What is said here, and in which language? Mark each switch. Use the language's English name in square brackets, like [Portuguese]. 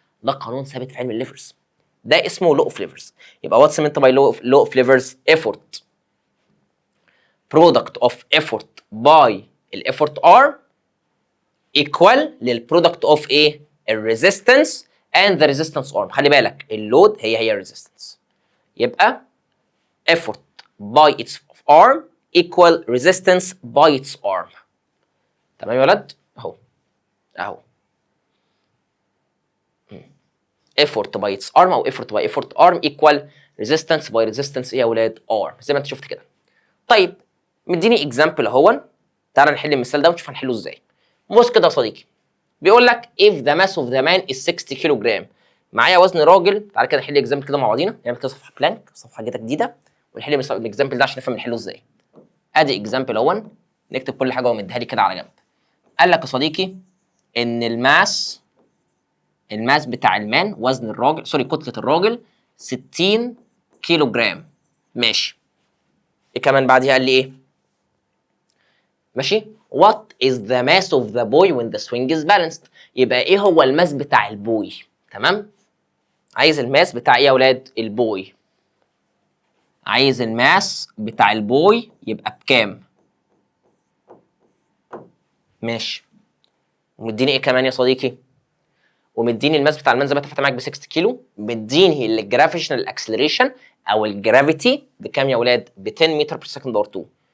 [Arabic] ده قانون ثابت في علم الليفرز، ده اسمه لو اوف ليفرز. يبقى [English] What's meant by law of levers? effort product of effort by الeffort arm equal للبرودكت of ايه؟ الريزيستنس and the resistance arm. [Arabic] خلي بالك [English] اللود هي الريزيستنس، يبقى effort by its arm equal resistance by its arm. تمام يا ولد؟ اهو effort by its arm او effort by effort arm equal resistance by resistance ايه يا ولاد؟ arm، [Arabic] زي ما انت شفت كده. طيب مديني اكزامبل اهون، تعالى نحل المثال ده ونشوف هنحله ازاي. بص كده يا صديقي، بيقول لك [English] if the mass of the man is 60 كيلو جرام. [Arabic] معايا وزن راجل. تعالى كده نحل اكزامبل كده مع بعضينا، نعمل كده صفحه بلانك، صفحه كده جديده، ونحل الاكزامبل ده عشان نفهم نحله ازاي. ادي اكزامبل اهون، نكتب كل حاجه ومديها لي كده على جنب. قال لك يا صديقي ان الماس بتاع المان، وزن الراجل، سوري كتله الراجل 60 كيلو جرام. ماشي. ايه كمان بعديها؟ قال لي ايه؟ ماشي. [English] What is the mass of the boy when the swing is balanced؟ [Arabic] يبقى ايه هو [English] الماس بتاع البوي؟ تمام. [Arabic] عايز الماس بتاع ايه يا اولاد؟ البوي. عايز الماس بتاع البوي يبقى بكام؟ ماشي. ومديني ايه كمان يا صديقي؟ ومديني الماس بتاع المان زي ما اتفقت معاك ب 60 كيلو، مديني الجرافيشنال اكسلريشن او الجرافيتي بكام يا اولاد؟ ب 10 متر بير سكند اور 2.